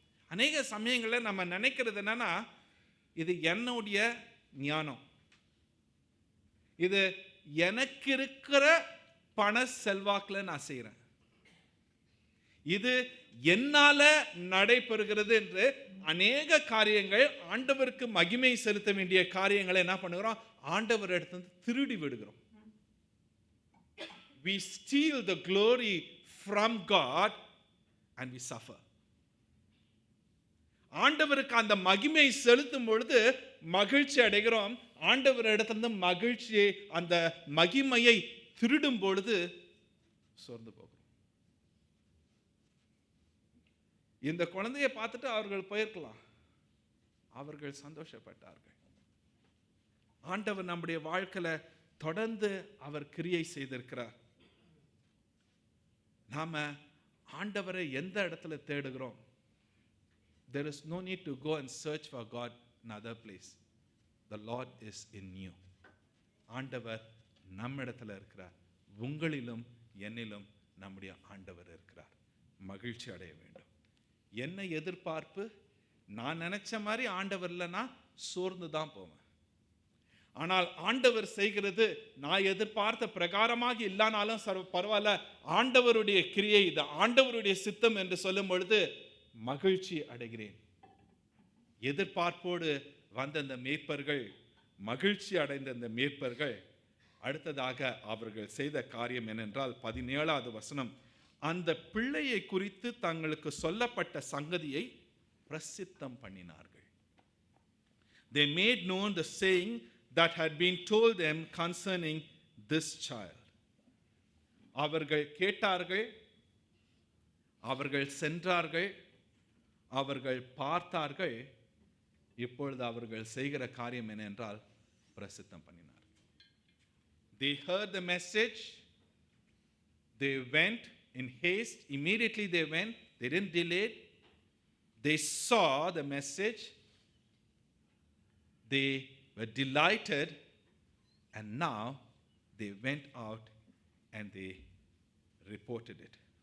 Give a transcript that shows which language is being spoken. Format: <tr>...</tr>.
<ta>அநேக சமயங்களில் நம்ம நினைக்கிறது என்னன்னா, இது என்னுடைய ஞானம், இது எனக்கு இருக்கிற பண செல்வாக்குல நான் செய்யறேன், இது என்னால நடைபெறுகிறது என்று அநேக காரியங்கள், ஆண்டவருக்கு மகிமை செலுத்த வேண்டிய காரியங்களை என்ன பண்ணுகிறோம், ஆண்டவர் எடுத்து திருடி விடுகிறோம்.</ta> <en>We steal the glory from God and we suffer.</en> <ta>ஆண்டவருக்கு அந்த மகிமை செலுத்தும் பொழுது மகிழ்ச்சி அடைகிறோம். ஆண்டவர் இடத்திலிருந்து மகிழ்ச்சியை, அந்த மகிமையை திருடும் பொழுது சோர்ந்து போகிறோம். இந்த குழந்தையை பார்த்துட்டு அவர்கள் போயிருக்கலாம், அவர்கள் சந்தோஷப்பட்டார்கள். ஆண்டவர் நம்முடைய வாழ்க்கையில தொடர்ந்து அவர் கிரியை செய்திருக்கிறார். நாம ஆண்டவரை எந்த இடத்துல தேடுகிறோம்?</ta> <en>There is no need to go and search for God in other place. The Lord is in you.</en> <ta>ஆண்டவர் நம்மிடத்துல இருக்கிறார். உங்களிலும் என்னிலும் நம்முடைய ஆண்டவர் இருக்கிறார். மகிழ்ச்சி அடைய வேண்டும். என்ன எதிர்பார்ப்பு? நான் நினைச்ச மாதிரி ஆண்டவர் இல்லைன்னா சோர்ந்து தான் போவேன். ஆனால் ஆண்டவர் செய்கிறது நான் எதிர்பார்த்த பிரகாரமாக இல்லானாலும் பரவாயில்ல, ஆண்டவருடைய கிரியை, இது ஆண்டவருடைய சித்தம் என்று சொல்லும் பொழுது மகிழ்ச்சி அடைகிறேன். எதிர்பார்ப்போடு வந்த அந்த மேய்ப்பர்கள், மகிழ்ச்சி அடைந்த அந்த மேய்ப்பர்கள் அடுத்ததாக அவர்கள் செய்த காரியம் என்னென்றால் 17வது வசனம், அந்த பிள்ளையை குறித்து தங்களுக்கு சொல்லப்பட்ட சங்கதியை பிரசித்தம் பண்ணினார்கள்.</ta> <en>They made known the saying that had been told them concerning this child.</en> <ta>அவர்கள் கேட்டார்கள், அவர்கள் சென்றார்கள், அவர்கள் பார்த்தார்கள். இப்பொழுது அவர்கள் செய்கிற காரியம் என்ன என்றால் பிரசித்தம் பண்ணினார்.</ta> <en>They heard the message, they went in haste, immediately they went, they didn't delay. They saw the message, they were delighted, and now they went out and they reported it.</en>